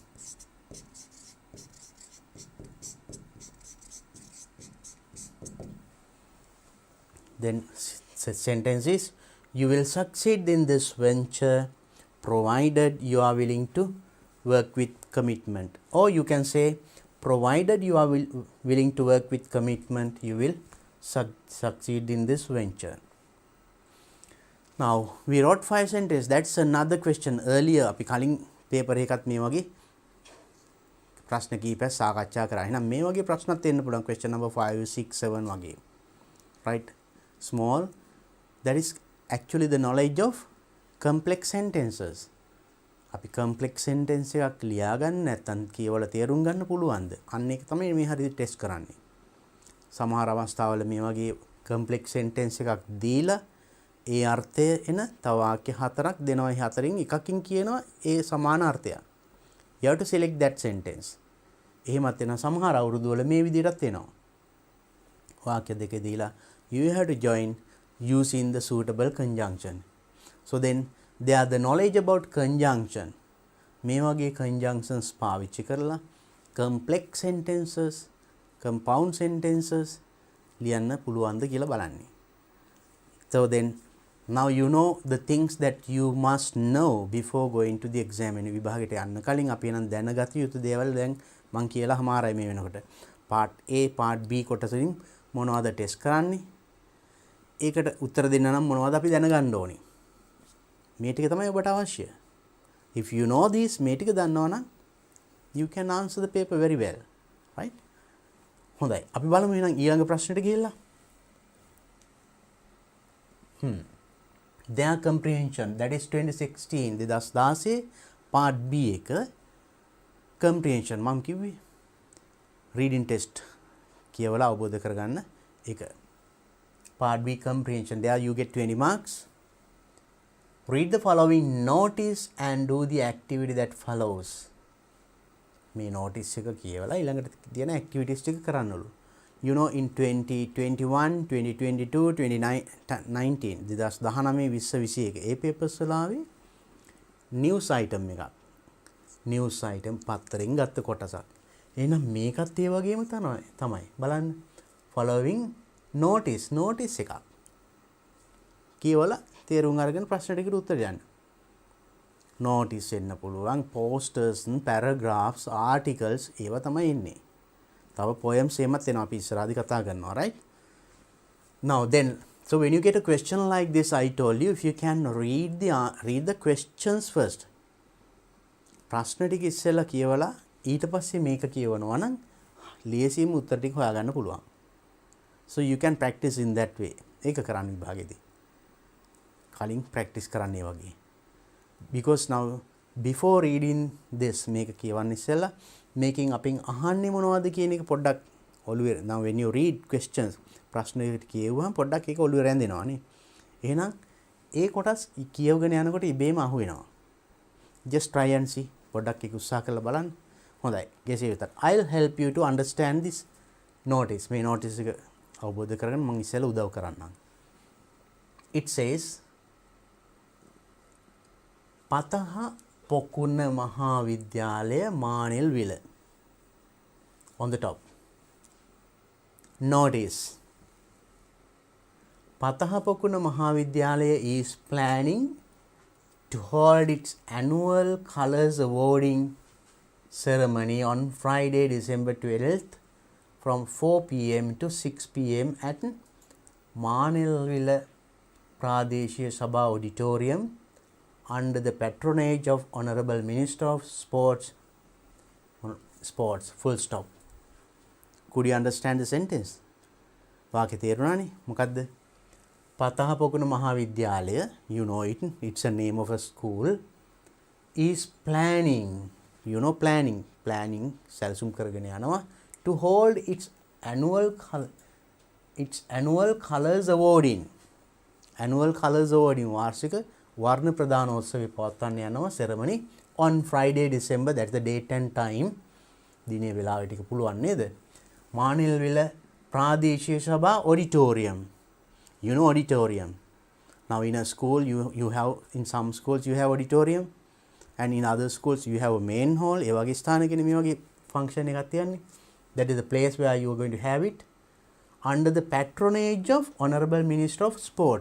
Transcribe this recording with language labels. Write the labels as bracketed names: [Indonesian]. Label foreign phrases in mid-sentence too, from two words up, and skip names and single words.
[English] Then sentence is, you will succeed in this venture provided you are willing to work with commitment. Or you can say, provided you are willing to work with commitment, you will succeed in this venture. Now we wrote 5 sentences. That's another question. [Sinhala] Earlier අපි කලින් paper එකත් මේ වගේ ප්‍රශ්න කීපයක් සාකච්ඡා කරා. එහෙනම් මේ වගේ ප්‍රශ්නත් එන්න පුළුවන්. [English] question number [Sinhala] 5 6 7 වගේ. [English] Right? Small, that is actually the knowledge of complex sentences. [Sinhala] අපි [English] complex sentence [Sinhala] එකක් ලියා ගන්න නැත්නම් කියවලා තේරුම් ගන්න පුළුවන්ද? අන්න ඒක තමයි මේ හරියට ටෙස්ට් කරන්නේ. සමහර අවස්ථාවල මේ වගේ [English] complex sentence [Sinhala] එකක් දීලා ඒ අර්ථය එන තව වාක්‍ය 4ක් දෙනවා. ඒ 4න් එකකින් කියනවා ඒ සමාන අර්ථයක්. [English] You have to select that sentence. [Sinhala] එහෙමත් වෙන සමහර අවුරුදු වල මේ විදිහටත් එනවා. වාක්‍ය දෙක දීලා [English] you have to join using the suitable conjunction. So then they are the knowledge about conjunction. [Sinhala] මේ වගේ conjunctions පාවිච්චි කරලා [English] complex sentences, compound sentences [Sinhala] ලියන්න පුළුවන්ද කියලා බලන්නේ. [English] So then now you know the things that you must know before going to the exam. [Sinhala] එන විභාගයට යන්න කලින් අපි නම් දැනගත යුතු දේවල් දැන් මම කියලා හමාරයි මේ වෙනකොට. [English] part A, part B [Sinhala] කොටසින් මොනවද ටෙස්ට් කරන්නේ? ඒකට උත්තර දෙන්න නම් මොනවද අපි දැනගන්න ඕනේ? මේ ටික තමයි ඔබට අවශ්‍ය. [English] If you know this, [Sinhala] මේ ටික දන්නවා නම් [English] you can answer the paper very well. Right? [Sinhala] හොඳයි. අපි බලමු එහෙනම් ඊළඟ ප්‍රශ්නෙට ගිහිල්ලා. [English] Their comprehension, that is 2016 2016 part B එක comprehension [Sinhala] මම කිව්වේ [English] reading test [Sinhala] කියවලා අවබෝධ කරගන්න එක. [English] part B comprehension, there you get 20 marks. Read the following notice and do the activity that follows. [Sinhala] මේ notice එක කියවලා ඊළඟට තියෙන activities ටික කරන්නලු. [English] You know, in 2021 2022 2019 2019 2021 ඒ papers [Sinhala] වල ආවේ [English] news item එකක්. news item [Sinhala] පත්තරෙන් ගත්ත කොටසක්. එහෙනම් මේකත් ඒ වගේම තමයි. බලන්න. [English] following notice එකක්. [Sinhala] කියවලා තේරුම් අරගෙන ප්‍රශ්න ටිකට උත්තර දෙන්න. notice එන්න පුළුවන්, [English] posters, paragraphs, articles [Sinhala] ඒවා තමයි එන්නේ. තව poems එමත් එනවා අපි ඉස්සරහදී කතා කරනවා, [English] right? Now then, so when you get a question like this, I told you, if you can read the questions first. [Sinhala] ප්‍රශ්න ටික ඉස්සෙල්ලා කියවලා ඊට පස්සේ මේක කියවනවා නම් ලියසීම උත්තර ටික හොයාගන්න පුළුවන්. [English] So you can practice in that way. [Sinhala] ඒක කරන්න විභාගෙදී. කලින් practice කරන්නේ වගේ. [English] Because now before reading this [Sinhala] මේක කියවන්න ඉස්සෙල්ලා මේකෙන් අපෙන් අහන්නේ මොනවද කියන එක පොඩ්ඩක් ඔළුවේ. [English] now when you read questions [Sinhala] ප්‍රශ්නෙට කියවුවම පොඩ්ඩක් ඒක ඔළුවේ රැඳෙනවා නේ. එහෙනම් ඒ කොටස් කියවගෙන යනකොට ඉබේම අහු වෙනවා. [English] just try and see. [Sinhala] පොඩ්ඩක් ඒක උත්සාහ කරලා බලන්න. හොඳයි. කෙසේ වෙතත් [English] I'll help you to understand this notice. [Sinhala] මේ notice එක අවබෝධ කරගන්න මම ඉස්සෙල්ලා උදව් කරන්නම්. [English] It says පතහ පොකුණ මහාවිද්‍යාලය මානෙල් විල. On the top. Notice. පතහපොකුණ මහාවිද්‍යාලය is planning to hold its annual Colours Awarding ceremony on Friday, December 12th from 4 p.m. to 6 p.m. at Manilwila Pradeshiya Sabha Auditorium under the patronage of Honorable Minister of Sports. Full stop. Could you understand the sentence? [Sinhala] වාක්‍ය තේරුණානේ? මොකද්ද? පතහපොකුණ මහාවිද්‍යාලය, [English] you know it, it's a name of a school, is planning, you know planning [Sinhala] සැලසුම් කරගෙන යනවා [English] to hold its annual colours awarding [Sinhala] වාර්ෂික වර්ණ ප්‍රදානෝත්සවය පවත්වන්න යනවා [English] ceremony on Friday December, that's the date and time. [Sinhala] දිනේ වෙලාව ටික පුළුවන් නේද? මානිල්විල ප්‍රාදේශීය සභා auditorium. [English] You know auditorium. Now in a school you have, in some schools you have auditorium and in other schools you have a main hall. [Sinhala] ඒ වගේ ස්ථානකනේ මේ වගේ function එකක් තියන්නේ. [English] That is the place where you are going to have it under the patronage of Honorable Minister of Sports.